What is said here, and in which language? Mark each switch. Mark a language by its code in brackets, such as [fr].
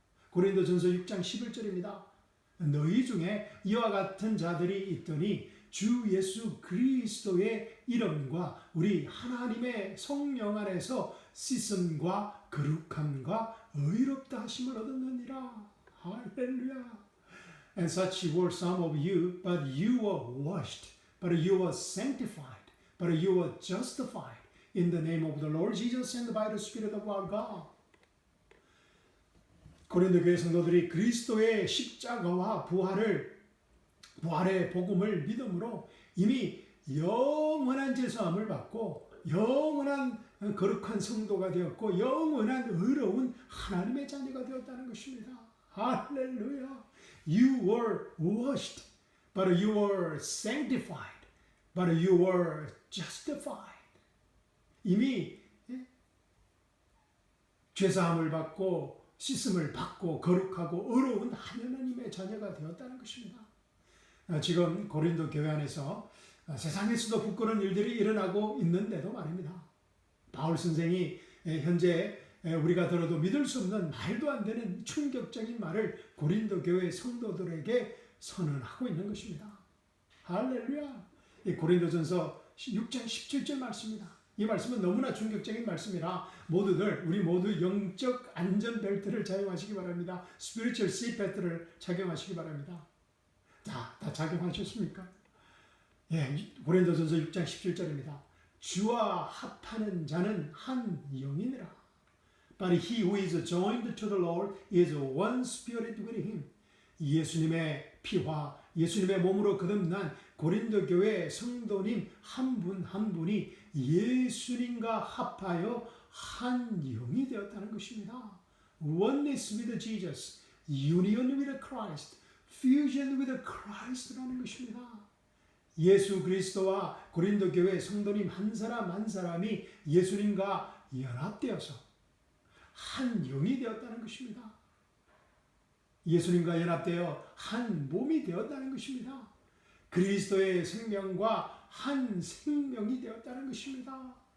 [ko] 고린도전서 6장 11절입니다. 너희 중에 이와 같은 자들이 있더니 주 예수 그리스도의 이름과 우리 하나님의 성령 안에서 씻음과 거룩함과 의롭다 하심을 얻었느니라. 할렐루야. [en] And such were some of you, but you were washed, but you were sanctified, but you were justified in the name of the Lord Jesus and by the Spirit of our God. [ko] 고린도 교회 성도들이 그리스도의 십자가와 부활의 복음을 믿음으로 이미 영원한 제사함을 받고 영원한 거룩한 성도가 되었고 영원한 의로운 하나님의 자녀가 되었다는 것입니다. 할렐루야. [en] You were washed, but you were sanctified, but you were justified. [ko] 이미 죄사함을 받고 씻음을 받고 거룩하고 의로운 하나님의 자녀가 되었다는 것입니다. 지금 고린도 교회 안에서 세상에서도 부끄러운 일들이 일어나고 있는데도 말입니다. 바울 선생이 현재 우리가 들어도 믿을 수 없는 말도 안 되는 충격적인 말을 고린도 교회 성도들에게 선언하고 있는 것입니다. 할렐루야. 이 고린도전서 6장 17절 말씀입니다. 이 말씀은 너무나 충격적인 말씀이라 우리 모두 영적 안전벨트를 착용하시기 바랍니다. [en] Spiritual seatbelt [ko] 를 착용하시기 바랍니다. 자, 다 착용하셨습니까? 예, 고린도전서 6장 17절입니다. 주와 합하는 자는 한 영이니라. [en] But he who is joined to the Lord is one spirit with him. [ko] 예수님의 피와 예수님의 몸으로 거듭난 고린도 교회 성도님 한 분 한 분이 예수님과 합하여 한 영이 되었다는 것입니다. [en] Oneness with Jesus, union with Christ, fusion with Christ라는 [ko] 것입니다. 예수 그리스도와 고린도 교회 성도님 한 사람 한 사람이 예수님과 연합되어서 한 영이 되었다는 것입니다. 예수님과 연합되어 한 몸이 되었다는 것입니다. 그리스도의 생명과 한 생명이 되었다는 것입니다.